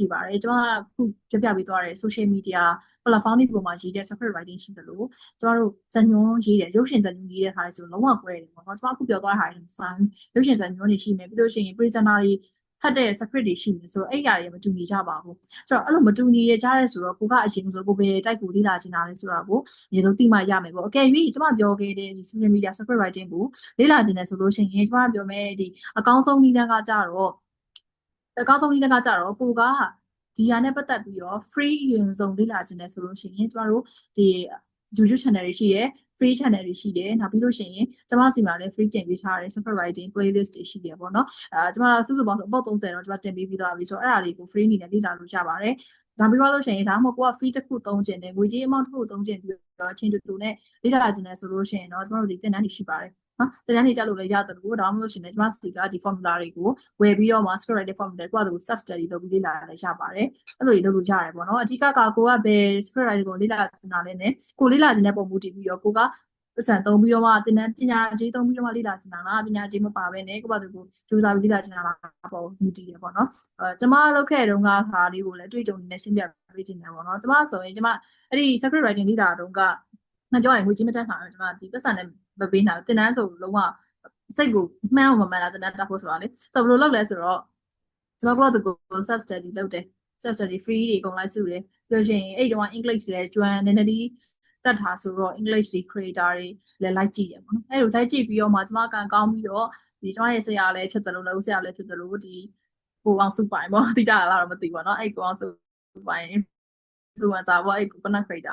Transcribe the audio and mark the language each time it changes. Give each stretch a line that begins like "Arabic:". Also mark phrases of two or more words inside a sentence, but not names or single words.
Burmese: ပါတယ်ကျမခုပြပြပေးသွားတဲ့
English: social media platform
Burmese: တွေပေါ်မှာရေးတဲ့
English: script writing
Burmese: ရှိတယ်လို့ကျမတို့ဇာတ်ညွှန်းရေးတယ်ရုပ်ရှင်ဇာတ်ညွှန်းရေးတဲ့ဟာတွေဆိုလုံးဝကွဲတယ်ပေါ့နော်ကျမခုပြောသွားတဲ့ဟာတွေဆိုင်ရုပ်ရှင်ဇာတ်ညွှန်းတွေရှိမယ်ပြီးလို့ရှိရင် presenter တွေဖတ်တဲ့ script တွေရှိနေဆိုတော့အဲ့အရာတွေမတူညီကြပါဘူးဆိုတော့အဲ့လိုမတူညီရကြရဲဆိုတော့ကိုကအရင်ဆိုကိုပဲတိုက်ကိုလေ့လာချင်တာလဲဆိုတာကိုအရင်ဆုံးသိမှရမယ်ပေါ့အကယ်၍ကျမပြောခဲ့တဲ့ဒီ
English: social media script writing
Burmese: ကိုလေ့လာချင်တယ်ဆိုလို့ရှိရင်ကျမပြောမယ်ဒီအကောင်းဆုံးနည်းလမ်းကကြတော့ ကိုကဒီဟာနဲ့ပတ်သက်ပြီးတော့ free အရင်ဆုံးလေ့လာချင်တယ်ဆိုလို့ရှိရင်ကျမတို့ဒီ YouTube channel တွေရှိရယ်
English: free channel
Burmese: တွေရှိတယ်နောက်ပြီးလို့ရှိရင်ကျမစီမှာလည်း free တင်ပေးထားတဲ့
English: script writing playlist
Burmese: တွေရှိတယ်ပေါ့နော်ကျမစုစုပေါင်းဆိုအပေါက်30တော့ကျမတင်ပေးပြီးသွားပြီဆိုတော့အဲ့ဒါလေးကို free အနေနဲ့လေ့လာလို့ရပါတယ်နောက်ပြီးလို့ရှိရင်ဒါမှမဟုတ်ကိုက free တစ်ခုသုံးချင်တယ်ငွေကြေး amount တစ်ခုသုံးချင်ပြီးတော့ချင်းတူနဲ့လေ့လာချင်တယ်ဆိုလို့ရှိရင်တော့ကျမတို့ဒီသင်တန်းတွေရှိပါတယ်နော်သင်တန်းတွေတက်လို့လည်းရတယ်လို့ဒါမှမဟုတ်ရှင်လည်းကျမစီကဒီ formula တွေကိုဝယ်ပြီးတော့
English: script writing formula
Burmese: ကိုက
English: self study
Burmese: လုပ်ပြီးလေ့လာလည်းရပါတယ်အဲ့လိုလုပ်လို့ရတယ်ပေါ့နော်အဓိကကကိုကဘယ်
English: script writing
Burmese: ကိုလေ့လာချင်တာလဲနဲ့ကိုလေ့လာချင်တဲ့ပုံမူတည်ပြီးတော့ကိုကပတ်စံသုံးပြီးတော့မှသင်တန်းပ ညာရေးသုံးပြီးတော့မှလေ့လာချင်တာလားပညာရေးမပါဘဲနဲ့ကိုကသူကိုစူးစမ်းပြီးလေ့လာချင်တာလားပေါ့မူတည်တယ်ပေါ့နော်ကျမလုပ်ခဲ့တုန်းကဟာလေးကိုလည်းတွေ့ကြုံနေရှင်းပြပေးချင်တယ်ပေါ့နော်ကျမဆိုရင်ကျမအဲ့ဒီ
English: script writing
Burmese: လေ့လာတုန်းကမပြောရင်ငွေကြီးမတက်နိုင်ဘူးကျမဒီပတ်စံနဲ့မပေးနိုင်ဘူးသင်တန်းဆိုလုံးဝစိတ်ကိုမှန်းအောင်မမှန်တာသင်တန်းတက်ဖို့ဆိုတာလေဆိုတော့ဘယ်လိုလုပ်လဲဆိုတော့ကျမကသူကို
English: self study
Burmese: လုပ်တယ်
English: self study free
Burmese: တွေအကုန်လိုက်စုတယ်ပြီးလို့ရှိရင်အဲ့တုန်းက English လည်းကျွမ်းနည်းနည်းလေးတက်တာဆိုတော့ English တွေ creator တွေလည်းလိုက်ကြည့်တယ်ပေါ့နော်အဲ့လိုလိုက်ကြည့်ပြီးတော့မှကျမကန်ကောင်းပြီးတော့ဒီကျမရဲ့ဆရာလည်းဖြစ်တယ်လို့လည်းဆရာလည်းဖြစ်တယ်လို့ဒီကိုအောင်စုပိုင်ပေါ့တိကျတာလားတော့မသိပါတော့အဲ့ကိုအောင်စုပိုင် influencer ပေါ့အဲ့ကို
English: content creator